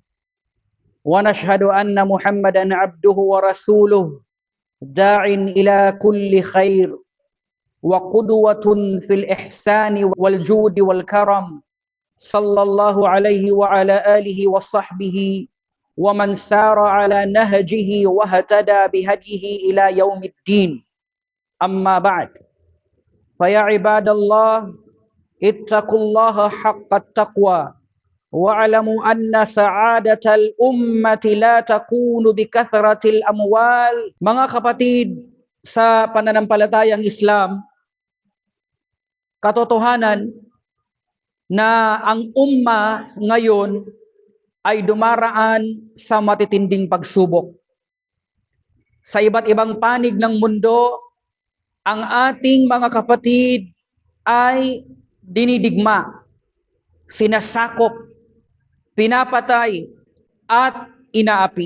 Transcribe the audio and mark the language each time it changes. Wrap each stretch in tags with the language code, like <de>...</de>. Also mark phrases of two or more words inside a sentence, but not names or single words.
<ar>ونشهد أن محمدا عبده ورسوله داع إلى كل خير وقدوة في الإحسان والجود والكرم، صلى الله عليه وعلى آله وصحبه ومن سار على نهجه واهتدى بهديه إلى يوم الدين. أما بعد، فيا عباد الله اتقوا الله حق التقوى واعلموا أن سعادة الأمة لا تكون بكثرة الأموال.</ar> <tl>Mga kapatid sa pananampalatayang Islam, katotohanan na ang umma ngayon ay dumaraan sa matitinding pagsubok. Sa iba't ibang panig ng mundo, ang ating mga kapatid ay dinidigma, sinasakop, pinapatay at inaapi.</tl>